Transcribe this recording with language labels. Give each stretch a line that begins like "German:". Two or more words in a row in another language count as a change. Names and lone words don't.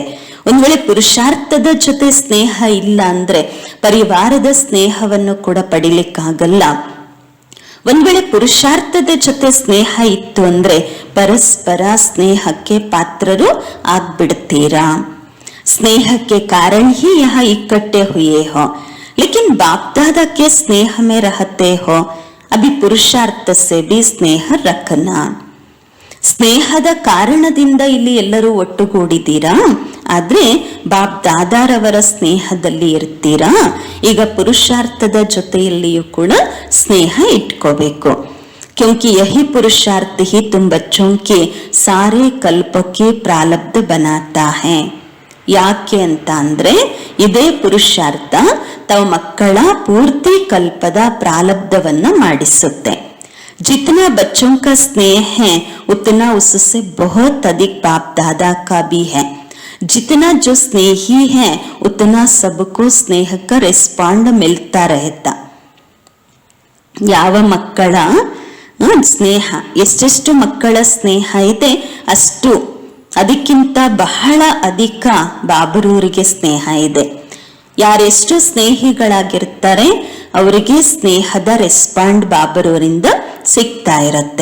Kannada: ಒಂದ್ ವೇಳೆ ಪುರುಷಾರ್ಥದ ಜೊತೆ ಸ್ನೇಹ ಇಲ್ಲ ಅಂದ್ರೆ ಪರಿವಾರದ ಸ್ನೇಹವನ್ನು ಕೂಡ ಪಡಿಲಿಕ್ಕಾಗಲ್ಲ. ಒಂದ್ ವೇಳೆ ಪುರುಷಾರ್ಥದ ಜೊತೆ ಸ್ನೇಹ ಇತ್ತು ಅಂದ್ರೆ ಪರಸ್ಪರ ಸ್ನೇಹಕ್ಕೆ ಪಾತ್ರರು ಆಗ್ಬಿಡ್ತೀರಾ. ಸ್ನೇಹಕ್ಕೆ ಕಾರಣ
Hindi: ही यहाँ इकट्ठे हुए हो, लेकिन बाप दादा के स्नेह में रहते हो. अभी पुरुषार्थ से भी स्नेह रखना.
Kannada: ಸ್ನೇಹದ ಕಾರಣದಿಂದ ಇಲ್ಲಿ ಎಲ್ಲರೂ ಒಟ್ಟುಗೂಡಿದ್ದೀರಾ, ಆದ್ರೆ ಬಾಪ್ ದಾದಾರವರ ಸ್ನೇಹದಲ್ಲಿ ಇರ್ತೀರಾ. ಈಗ ಪುರುಷಾರ್ಥದ ಜೊತೆಯಲ್ಲಿಯೂ ಕೂಡ ಸ್ನೇಹ ಇಟ್ಕೋಬೇಕು.
Hindi: क्योंकि यही पुरुषार्थ ही तुम बच्चों के सारे कल्प के प्रारब्ध बनाता है.
Kannada: ಯಾಕೆ ಅಂತ ಅಂದ್ರೆ ಇದೇ ಪುರುಷಾರ್ಥ ತಾವು ಮಕ್ಕಳ ಪೂರ್ತಿ ಕಲ್ಪದ ಪ್ರಾರಬ್ಧವನ್ನ ಮಾಡಿಸುತ್ತೆ.
Hindi: जितना बच्चों का स्नेह है उतना उससे बहुत अधिक बाप दादा का भी है. जितना जो स्नेही है उतना सबको स्नेह का रिस्पॉन्ड मिलता रहता.
Kannada: ಯಾವ ಮಕ್ಕಳ ಸ್ನೇಹ, ಎಷ್ಟೆಷ್ಟು ಮಕ್ಕಳ ಸ್ನೇಹ ಇದೆ ಅಷ್ಟು ಅದಕ್ಕಿಂತ ಬಹಳ ಅಧಿಕ ಬಾಬರೂರಿಗೆ ಸ್ನೇಹ ಇದೆ. ಯಾರೆಷ್ಟು ಸ್ನೇಹಿಗಳಾಗಿರ್ತಾರೆ ಅವರಿಗೆ ಸ್ನೇಹದ ರೆಸ್ಪಾಂಡ್ ಬಾಬರವರಿಂದ ಸಿಗ್ತಾ ಇರತ್ತೆ.